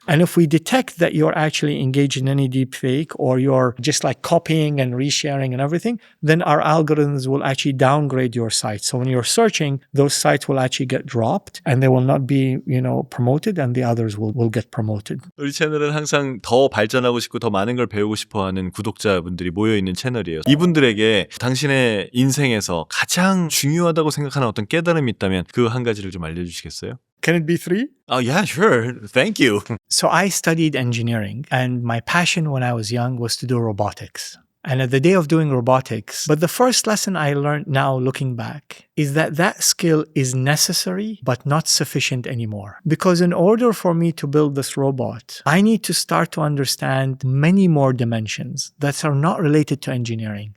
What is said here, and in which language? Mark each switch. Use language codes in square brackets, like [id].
[en] And if we detect that you're actually engaged in any deep fake or you're just like copying and resharing and everything, then our algorithms will actually downgrade your site. So when you're searching, those sites will actually get dropped and they will not be, promoted and the others will get promoted. [ko] 우리 채널은 항상 더 발전하고 싶고 더 많은 걸 배우고 싶어하는 구독자분들이 모여있는 채널이에요. 이분들에게 당신의 인생에서 가장 중요하다고 생각하는 어떤 깨달음이 있다면 그 한 가지를 좀 알려주시겠어요? [en] Can it be 3? Oh, yeah, sure. Thank you. So I studied engineering and my passion when I was young was to do robotics. And at the day of doing robotics, but the first lesson I learned now looking back is that skill is necessary but not sufficient anymore. Because in order for me to build this robot, I need to start to understand many more dimensions that are not related to engineering.